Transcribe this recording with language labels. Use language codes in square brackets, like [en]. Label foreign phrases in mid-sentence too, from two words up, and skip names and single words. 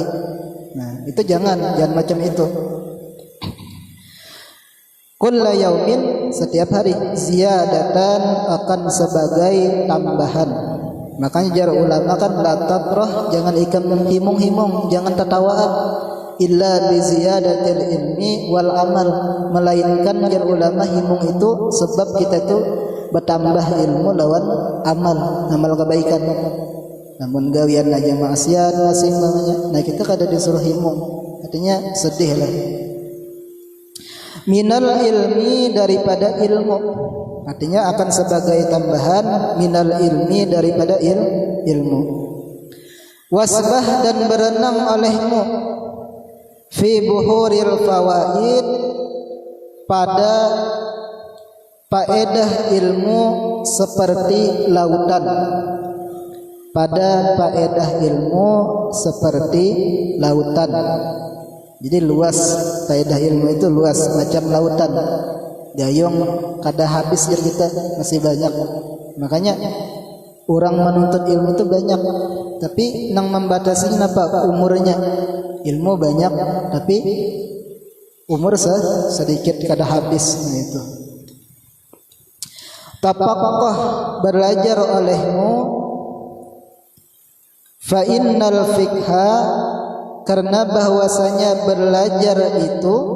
[bjn] Nah itu jangan macam itu. [ar] كل يوم, [bjn] setiap hari. Ziyadatan, akan sebagai tambahan. Makanya jar ulama kan [ar] لا تفرح, [bjn] jangan ikam himung-himung, jangan tertawaan. [ar] إلا بزيادة العلم والعمل, [bjn] melainkan jar ulama himung itu sebab kita itu bertambah ilmu lawan amal kebaikan. Namun gawian aja maksiat masing namanya. Nah kita kada disuruh himung, artinya sedih lah. [ar] من العلم, [bjn] daripada ilmu, artinya akan sebagai tambahan. [ar] من العلم, [bjn] daripada ilmu. Wasbah, dan berenang olehmu. [ar] في بحور الفوائد, [bjn] pada faedah ilmu seperti lautan. Pada faedah ilmu seperti lautan. Jadi luas, faedah ilmu itu luas macam lautan. Gayung kada habis jer kita, masih banyak. Makanya orang menuntut ilmu itu banyak, tapi nang membatasi apa umurnya. Ilmu banyak tapi umur sedikit kada habis. Nah itu. Tapaqqah, belajar olehmu, [ar] فإن الفقه, [bjn] karena bahwasanya belajar itu,